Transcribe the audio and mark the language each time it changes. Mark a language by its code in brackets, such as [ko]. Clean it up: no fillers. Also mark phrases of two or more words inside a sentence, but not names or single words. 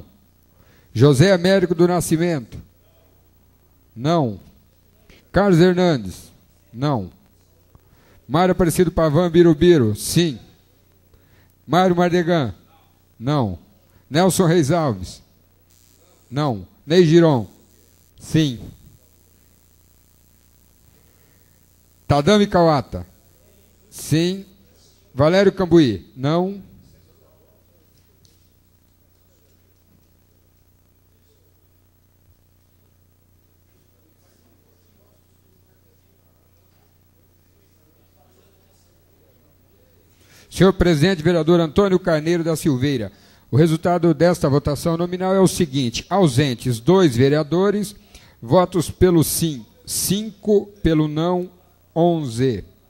[pt] José Américo do Nascimento. Não. Carlos Hernandes. Não. Mário Aparecido Pavan Birubiru. Sim. Mário Mardegan. Não. Nelson Reis Alves. Não. Ney Giron. Sim. Tadami Kawata. Sim. Valério Cambuí. Não. Senhor presidente, vereador Antônio Carneiro da Silveira, o resultado desta votação nominal é o seguinte: ausentes 2 vereadores, votos pelo sim 5, pelo não 11.